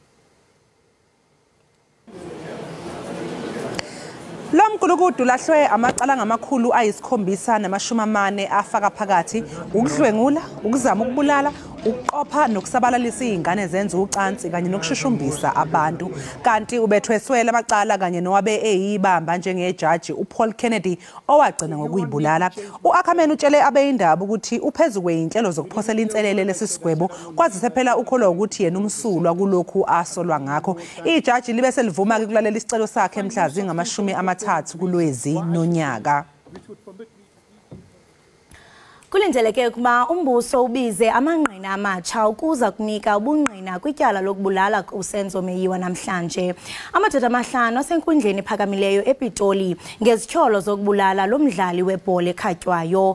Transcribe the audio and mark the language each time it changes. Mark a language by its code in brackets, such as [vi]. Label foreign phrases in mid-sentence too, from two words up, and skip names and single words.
[zu] Lo mgulukudu lahlwe amacala ngamakhulu ayi740 afaka phakathi ukudlwengula ukuzama ukubulala ukuqopha nokusabalalisa izingane zenza ucansi kanye nokushushumbisa abantu kanti ubethweswele amacala kanye nowabe eyibamba njengejaji uPaul Kennedy owagcina ngokuyibulala. U-Ekhaya utshele abeyindaba ukuthi uphezulu kweinhlelo zokuphosela inselele lesisigwebo kwazise phela ukholwa ukuthi yena umsulwa kulokhu asolwa ngakho. Ijaji libe selivuma ukulalela isicelo sakhe mhla zi-30 kuLwezi nonyaka. [xh] Kulindeleke ukuba umbuso ubize amangqina amatsha ukuza kunika ubungqina kwityala lokubulala uSenzo Meyiwa namhlanje. Amadoda amahlanu asenkundleni ephakamileyo ePitoli ngezityholo zokubulala lo mdlali webhola ekhatywayo.